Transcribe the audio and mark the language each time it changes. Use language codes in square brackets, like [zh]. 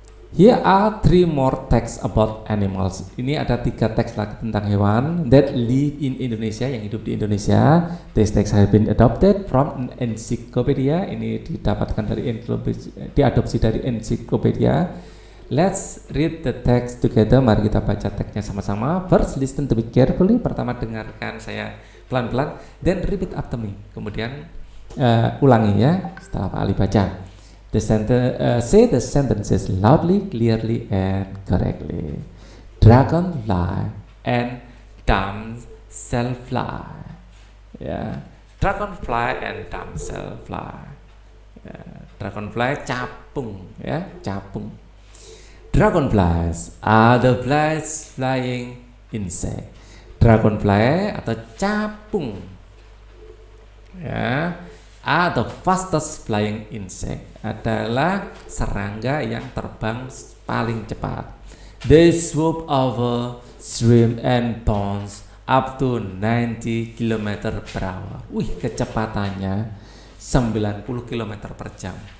[en] Here are 3 more texts about animals. [id] Ini ada 3 teks lagi tentang hewan [en] that live in Indonesia, [id] yang hidup di Indonesia. [en] These texts have been adopted from an encyclopedia. [id] Ini didapatkan dari diadopsi dari encyclopedia. [en] Let's read the text together. [id] Mari kita baca teksnya sama-sama. [en] First, listen to me carefully. [id] Pertama, dengarkan saya pelan-pelan. [en] Then repeat after me. [id] Kemudian ulangi ya setelah Pak Ali baca. [en] Say the sentences loudly, clearly, and correctly. Dragonfly and damselfly. Ya, dragonfly and damselfly. [id] Ya, dragonfly capung, ya, capung. [en] Dragonflies are the flies flying insect. [id] Dragonfly atau capung, ya, [en] are the fastest flying insect, [id] adalah serangga yang terbang paling cepat. [en] They swoop over stream and ponds up to 90 km per hour. [id] Wih, kecepatannya 90 km per jam.